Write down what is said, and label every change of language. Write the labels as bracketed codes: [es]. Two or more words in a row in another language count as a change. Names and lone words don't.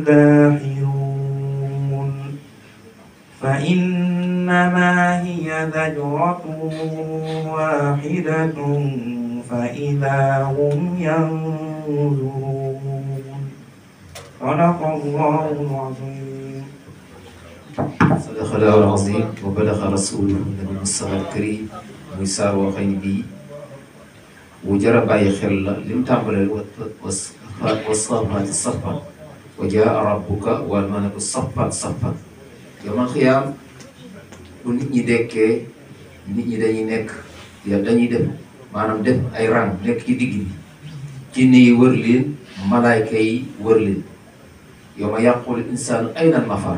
[ar] داخرون فإنما هي زجرة واحدة فإذا هم ينظرون صدق الله العظيم. صدق الله العظيم وبلغ رسوله النبي المصطفى الكريم [wo] muy saar woo xëy bii bu jar a bàyyi xel la li mu tàmbalee [ar] والصافات صفا وجاء ربك والملك صفا صفا. يوم القيامة [wo] bu nit ñi dekkee nit ñi dañuy nekk dañuy def maanaam def ay rang nekk ci digg bi jinne yi wër leen malaayka yi wër leen [ar] يوم يقول الإنسان أين المفر.